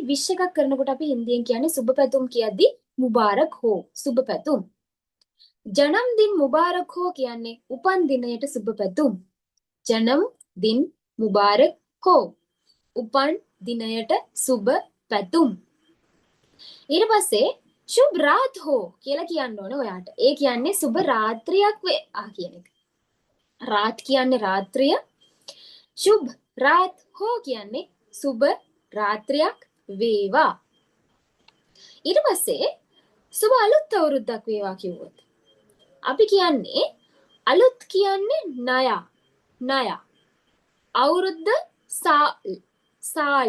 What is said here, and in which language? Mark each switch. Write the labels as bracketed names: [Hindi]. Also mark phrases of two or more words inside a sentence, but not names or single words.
[Sinhala] විශ් එකක් කරනකොට අපි හින්දියෙන් කියන්නේ සුබ පැතුම් කියද්දී [Hindi] मुबारक हो [Sinhala] සුබ පැතුම්. [Hindi] जनम दिन मुबारक हो [Sinhala] කියන්නේ උපන් දිනයට සුබ පැතුම්. [Hindi] जनम दिन मुबारक हो [Sinhala] උපන් දිනයට සුබ පැතුම්. ඊට පස්සේ [Hindi] शुभ रात हो [Sinhala] කියලා කියන්න ඕන ඔයාට. ඒ කියන්නේ සුබ රාත්‍රියක් වේවා කියන එක. रात කියන්නේ රාත්‍රිය. [Hindi] शुभ रात हो [Sinhala] කියන්නේ සුබ රාත්‍රියක් වේවා. ඊට පස්සේ සුබ අලුත් අවුරුද්දක් වේවා කිව්වොත් අපි කියන්නේ අලුත් කියන්නේ නය. නය. අවුරුද්ද සාල්.